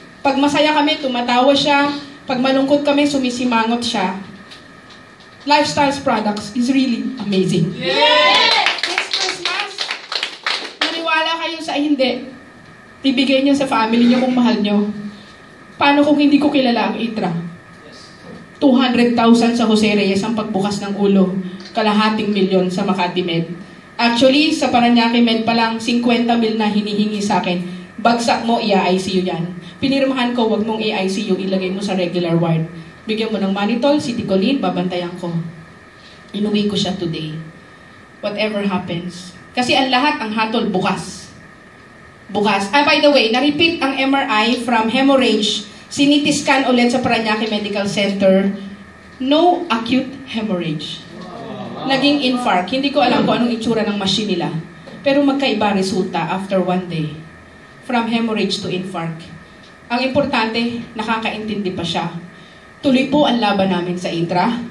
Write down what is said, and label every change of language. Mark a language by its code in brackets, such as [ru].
[tl] Pag masaya kami, tumatawa siya. Pag malungkot kami, sumisimangot siya. [en] Lifestyles products is really amazing. Yes! [tl] Next Christmas, maniwala kayo sa hindi. Ibigay niyo sa family niyo kung mahal niyo. Paano kung hindi ko kilala ang Itra? 200,000 sa Jose Reyes ang pagbukas ng ulo. Kalahating milyon sa Makati Med. Actually, sa Paranaque Med pa lang, 50 mil na hinihingi sa akin. Bagsak mo, i-ICU yan. Pinirmahan ko, wag mong i-ICU, ilagay mo sa regular ward. Bigyan mo ng Manitol, Citicoline, babantayan ko. Inuwi ko siya today. [en] Whatever happens. [tl] Kasi ang lahat, ang hatol, bukas. Bukas. [en] By the way, [tl] na-repeat ang MRI from hemorrhage. [en] CT scan ulit sa Paranaque Medical Center. No acute hemorrhage. Naging infarct. [tl] Hindi ko alam kung anong itsura ng machine nila. Pero magkaiba resulta after 1 day. [en] From hemorrhage to infarct. [tl] Ang importante, nakakaintindi pa siya. Tuloy po ang laban namin sa Intra.